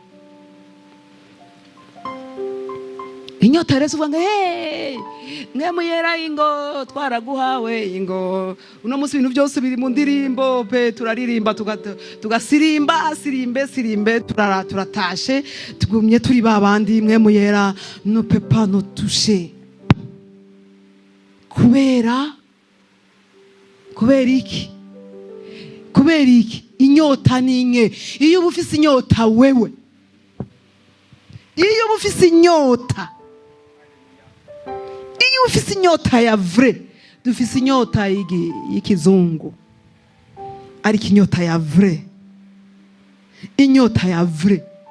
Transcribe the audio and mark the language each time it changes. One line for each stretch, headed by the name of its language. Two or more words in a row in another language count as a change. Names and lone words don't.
Rundi: Inyota rero uvuga Mpwemu Yera ingo twaraguhawe ingo uno munsi ibintu byose biri mu ndirimbo pe turaririmba tugasirimba sirimbe turatashe tugumye turi babandi Mpwemu Yera no
French: peut pas nous toucher.
Rundi: Kubera iki inyota ninke. Iyo uba ufise inyota wewe, iyo uba ufise inyota ya vrai, dufise inyota y'ikizungu, ariko inyota ya vrai, inyota ya vrai.